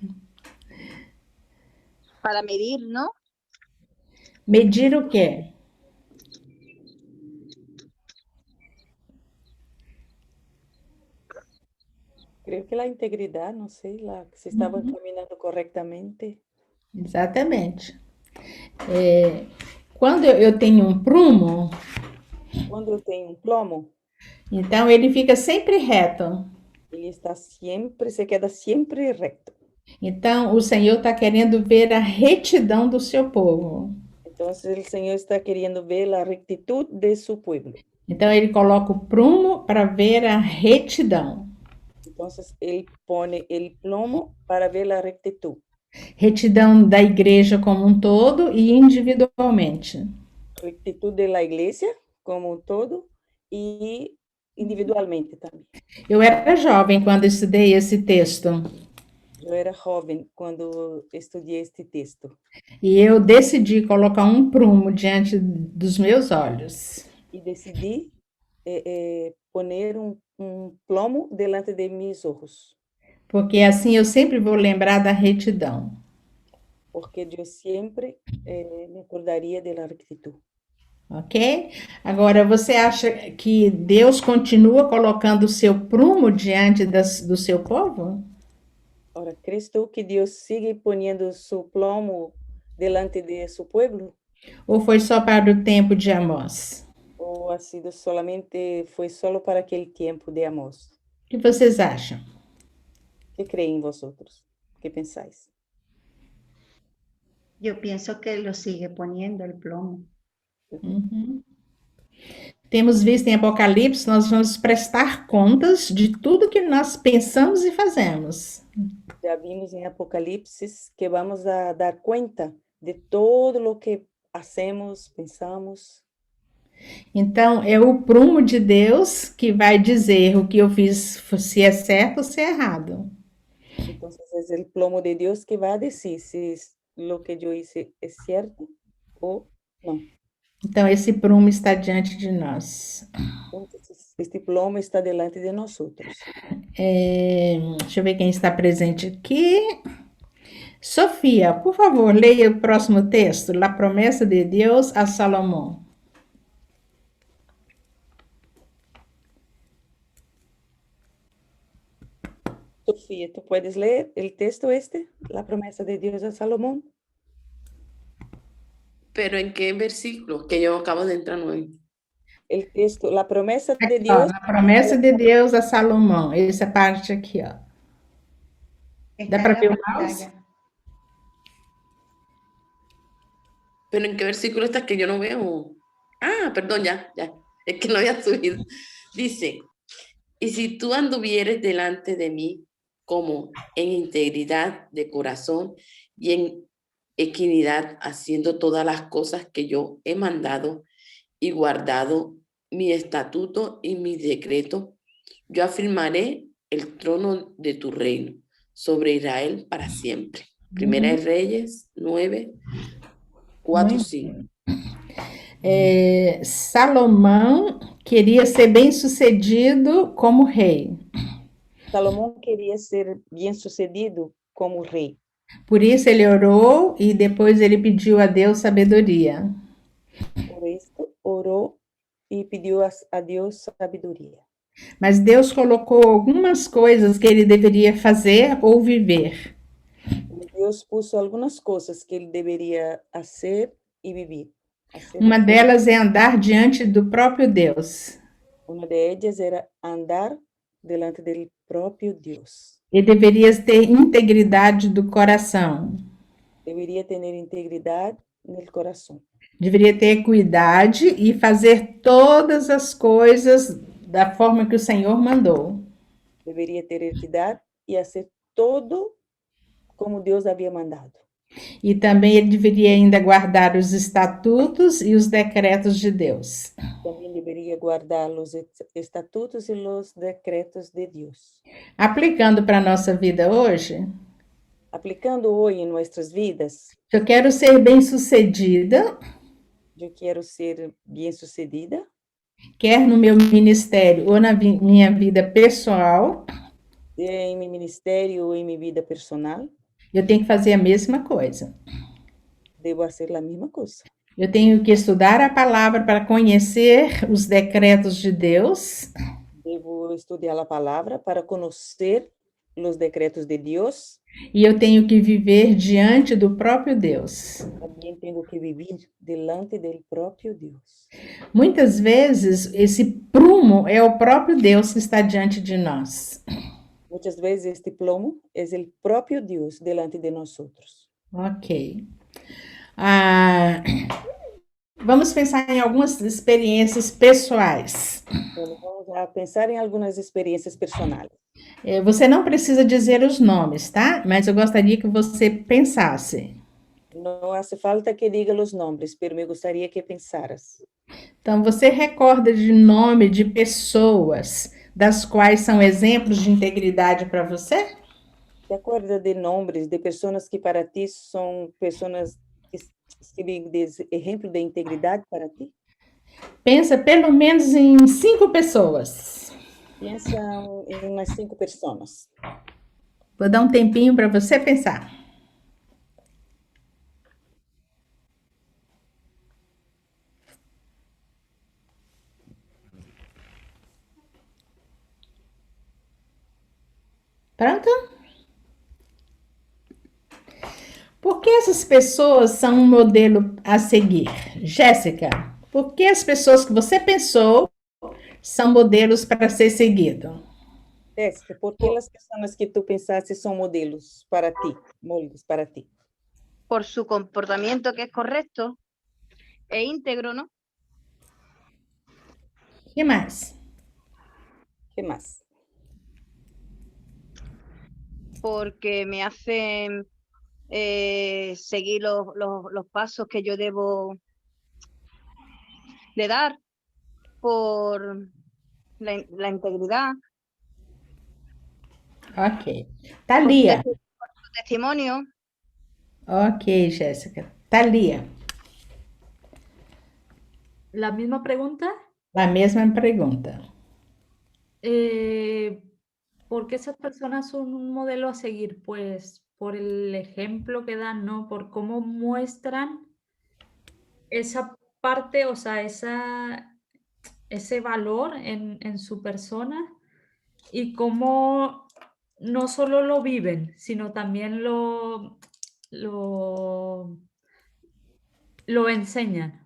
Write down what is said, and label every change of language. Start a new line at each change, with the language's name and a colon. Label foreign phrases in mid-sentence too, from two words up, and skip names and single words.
Spanish: Para medir, ¿no?
Portuguese: Medir o quê?
Spanish: Creo que la integridad, no sé, si estaban caminando correctamente.
Portuguese: Exatamente. Quando eu tenho um prumo,
Spanish: Cuando yo tengo un plomo,
Portuguese: então ele fica sempre reto.
Spanish: se queda siempre recto.
Portuguese: Então o Senhor está querendo ver a retidão do seu povo.
Spanish: Entonces el Señor está queriendo ver la rectitud de su pueblo.
Portuguese: Então ele coloca o prumo para ver a retidão.
Spanish: Entonces Él pone el plomo para ver la rectitud.
Portuguese: Retidão da igreja como um todo e individualmente.
Spanish: Rectitud de la iglesia como un todo y individualmente también.
Portuguese: Eu era jovem quando estudei esse texto
Spanish: Yo era joven cuando estudié este texto
Portuguese: e eu decidi colocar um prumo diante dos meus olhos.
Spanish: y decidí poner un plomo delante de mis ojos,
Portuguese: Porque assim eu sempre vou lembrar da retidão.
Spanish: porque yo siempre me acordaría de la rectitud.
Portuguese: Ok? Agora, você acha que Deus continua colocando o seu prumo diante do seu povo?
Spanish: Ahora, ¿crees tú que Dios sigue poniendo su plomo delante de su pueblo?
Portuguese: Ou foi só para o tempo de Amós?
Spanish: ¿O fue solo para aquel tiempo de Amós?
Portuguese: O que vocês acham?
Spanish: ¿Qué creen vosotros? ¿Qué pensáis? Yo pienso que lo sigue poniendo el plomo.
Portuguese: Temos visto em Apocalipse, nós vamos prestar contas de tudo que nós pensamos e fazemos.
Spanish: Ya vimos en Apocalipsis que vamos a dar cuenta de todo lo que hacemos, pensamos.
Portuguese: Então, é o prumo de Deus que vai dizer o que eu fiz, se é certo ou se é errado.
Spanish: Entonces es el plomo de Dios que va a decir si lo que yo hice es cierto o no.
Portuguese: Então, esse prumo está diante de nós.
Spanish: Entonces, este plomo está delante de nosotros.
Portuguese: Deixa eu ver quem está presente aqui. Sofia, por favor, leia o próximo texto, La promessa de Deus a Salomão.
Spanish: Sofía, ¿tú puedes leer el texto la promesa de Dios a Salomón? ¿Pero en qué versículo? Que yo acabo de entrar hoy. El texto, la promesa de
Portuguese: Aqui,
Spanish: Dios.
Portuguese: ó, La promessa de Deus a Salomão. Essa parte aqui, ó.
Spanish: Está
Portuguese: ¿Da para
Spanish: en
Portuguese: ver
Spanish: la
Portuguese: o mouse?
Spanish: pantalla. ¿Pero en qué versículo está que yo no veo? Ah, perdón, ya. Es que no había subido. Dice, y si tú anduvieres delante de mí como en integridad de corazón y en equidad, haciendo todas las cosas que yo he mandado y guardado mi estatuto y mi decreto, yo afirmaré el trono de tu reino sobre Israel para siempre. Primera de Reyes 9, 4, 5.
Portuguese: Salomão queria ser bem-sucedido como rei.
Spanish: Salomón quería ser bien sucedido como rey.
Portuguese: Por isso ele orou e depois ele pediu a Deus sabedoria.
Spanish: Por esto oró y pidió a Dios sabiduría.
Portuguese: Mas Deus colocou algumas coisas que ele deveria fazer ou viver.
Spanish: Dios puso algunas cosas que él debería hacer y vivir.
Portuguese: Uma delas é andar diante do próprio Deus.
Spanish: Una de ellas era andar delante del propio Dios.
Portuguese: Ele deveria ter integridade do coração.
Spanish: Debería tener integridad en el corazón.
Portuguese: Deveria ter equidade e fazer todas as coisas da forma que o Senhor mandou.
Spanish: Debería ter equidad y hacer todo como Dios había mandado.
Portuguese: E também ele deveria ainda guardar os estatutos e os decretos de Deus.
Spanish: También debería guardar los estatutos y los decretos de Dios.
Portuguese: Aplicando para a nossa vida hoje,
Spanish: Aplicando hoy en nuestras vidas,
Portuguese: se eu quero ser bem-sucedida,
Spanish: yo quiero ser bien sucedida,
Portuguese: quer no meu ministério ou na minha vida pessoal,
Spanish: en mi ministerio o en mi vida personal,
Portuguese: eu tenho que fazer a mesma coisa.
Spanish: debo hacer la misma cosa.
Portuguese: Eu tenho que estudar a palavra para conhecer os decretos de Deus.
Spanish: Debo estudiar la palabra para conocer los decretos de Dios.
Portuguese: E eu tenho que viver diante do próprio Deus.
Spanish: También tengo que vivir delante del propio Dios.
Portuguese: Muitas vezes, esse prumo é o próprio Deus que está diante de nós.
Spanish: Muchas veces este plomo es el propio Dios delante de nosotros.
Portuguese: Ok. Vamos pensar em algumas experiências pessoais.
Spanish: Bueno, vamos a pensar en algunas experiencias personales.
Portuguese: Você não precisa dizer os nomes, tá? Mas eu gostaria que você pensasse.
Spanish: No hace falta que diga los nombres, pero me gustaría que pensaras.
Portuguese: Então, você recorda de nome de pessoas das quais são exemplos de integridade para você?
Spanish: ¿Te acuerdas de nombres de personas que para ti son personas que sirven de ejemplo de integridad para ti?
Portuguese: Pensa pelo menos em 5 pessoas.
Spanish: Piensa en unas 5 personas.
Portuguese: Vou dar um tempinho para você pensar. Pronto? Por que essas pessoas são um modelo a seguir? Jéssica, por que as pessoas que você pensou são modelos para ser seguido?
Spanish: Jéssica, ¿por qué las personas que tú pensaste son modelos para ti, moldes para ti? Por su comportamiento que es correcto e íntegro, ¿no?
Portuguese: E mais?
Spanish: ¿Qué más? Porque me hacen seguir los pasos que yo debo de dar por la integridad,
Portuguese: Ok.
Spanish: por
Portuguese: Thalia.
Spanish: su testimonio.
Portuguese: Ok, Jéssica. Thalia.
Spanish: La misma pregunta,
Portuguese: A mesma pergunta.
Spanish: ¿por qué esas personas son un modelo a seguir? Pues por el ejemplo que dan, ¿no? Por cómo muestran esa parte, o sea, ese valor en su persona y cómo no solo lo viven, sino también lo enseñan.